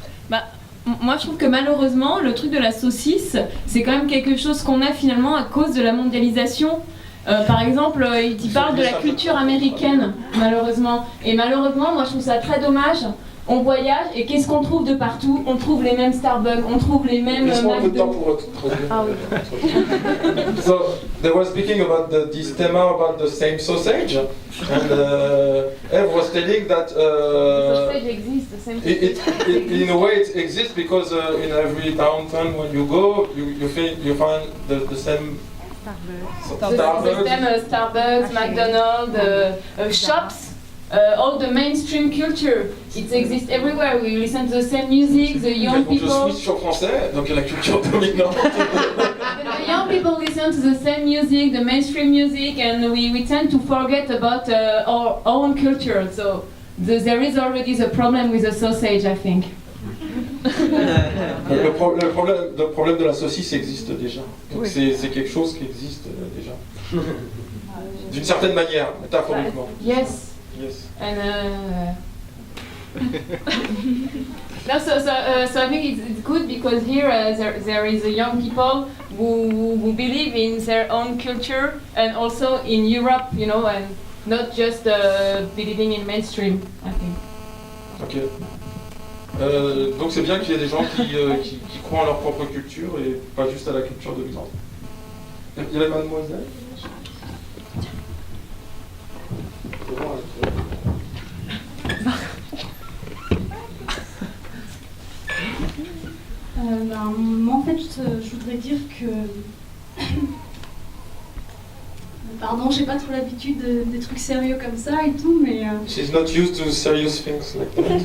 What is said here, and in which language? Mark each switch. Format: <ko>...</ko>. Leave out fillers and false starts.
<fr>Bah, moi je trouve que malheureusement le truc de la saucisse c'est quand même quelque chose qu'on a finalement à cause de la mondialisation. Par exemple, il parle de la culture américaine malheureusement. Et malheureusement moi je trouve ça très dommage. On voyage et qu'est-ce qu'on trouve de partout? On trouve les mêmes Starbucks, on trouve les mêmes McDo. Ah oui.</fr> <en>So they were speaking about this theme about the same sausage, and Eve was telling that sausage exists, the same sausage. in a way it exists because in every downtown when you go, you find the same Starbucks, McDonald's, shops. All the mainstream culture, it exists everywhere. We listen to the same music, the young people.</en> <fr>Je switch sur français, donc il y a la culture dominante.</fr> <en>The young people listen to the same music, the mainstream music, and we tend to forget about our own culture. So there is already the problem with the sausage, I think.</en> <fr>Le problème de la saucisse existe déjà. Donc oui. C'est quelque chose qui existe déjà. D'une certaine manière, métaphoriquement.</fr> <en>Yes. Yes. And No, so I think it's good because here there is a young people who believe in their own culture and also in Europe, you know, and not just believing in mainstream, I think. Ok.</en> <fr>Donc c'est bien qu'il y ait des gens qui croient en leur propre culture et pas juste à la culture de l'autre. Il y a la mademoiselle. Moi, en fait, je voudrais dire que... Pardon, j'ai pas trop l'habitude des trucs sérieux comme ça et tout, mais...</fr> <en>She's not used to serious things like that.</en>